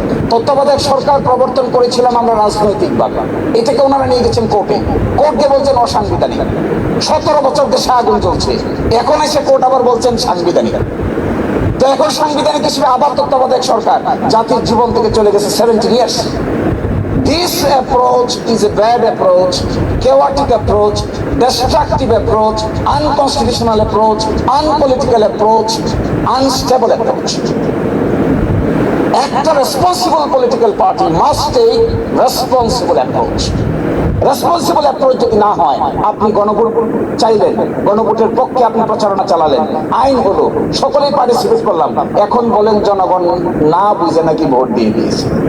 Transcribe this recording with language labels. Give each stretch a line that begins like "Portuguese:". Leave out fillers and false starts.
Bangla: তত্ত্বাবধায়ক সরকার প্রবর্তন করেছিলাম আমরা রাজনৈতিকভাবে, এটাকে ওনারা নিয়ে গেছেন কোর্টে, কোর্টকে বলছেন অসাংবিধানিক। 17 বছর দেশে আগুন চলছে, এখন এসে কোর্ট আবার বলছেন সাংবিধানিক। তো এখন সাংবিধানিক হিসেবে আবার তত্ত্বাবধায়ক সরকার জাতির জীবন থেকে চলে গেছে 17 years.
English: This approach is a bad approach, chaotic approach, destructive approach, unconstitutional approach, unpolitical approach, unstable approach. একটা responsible political party must take responsible approach.
Bangla: Responsible approach যদি না হয়, আপনি গণভোট চাইলেন, গণভোটের পক্ষে আপনি প্রচারণা চালালেন, আইন হলো, সকলেই পার্টিসিপেট করলাম, এখন বলেন জনগণ না বুঝে নাকি ভোট দিয়ে দিয়েছে।